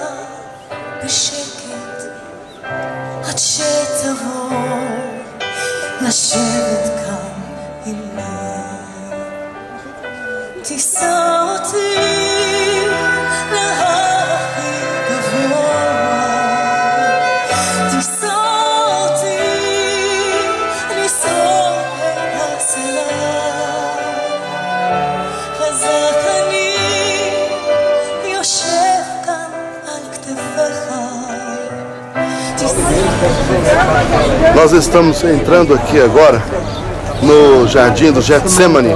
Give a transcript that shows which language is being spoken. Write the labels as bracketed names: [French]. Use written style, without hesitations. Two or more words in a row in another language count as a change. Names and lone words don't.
[Hebrew] בשקט עד שתבוא לשבת כאן עימי. תישא אותי להר הכי גבוה, תישא אותי לנסוע אל הסלע. [Portuguese] Nós estamos entrando aqui agora no Jardim do Getsemane.